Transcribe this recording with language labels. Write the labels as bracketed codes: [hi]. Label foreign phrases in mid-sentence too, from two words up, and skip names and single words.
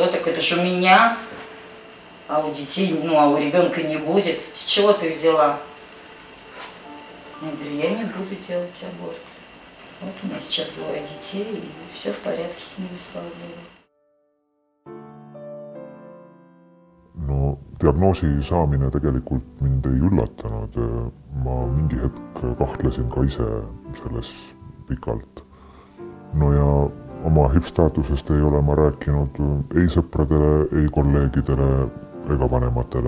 [ru] Так это же у меня, а у детей, ну, а у ребенка не будет. С чего ты взяла? Я говорю, я не буду делать аборт. Вот у меня сейчас 2 детей, и все в порядке с ними, слава Богу. [et] No diagnoosi saamine tegelikult mind ei üllatanud. Ma mingi hetk kahtlesin ka ise selles pikalt. No ja oma HIV-staatusest ei ole ma rääkinud ei sõpradele, ei kolleegidele ega vanematele.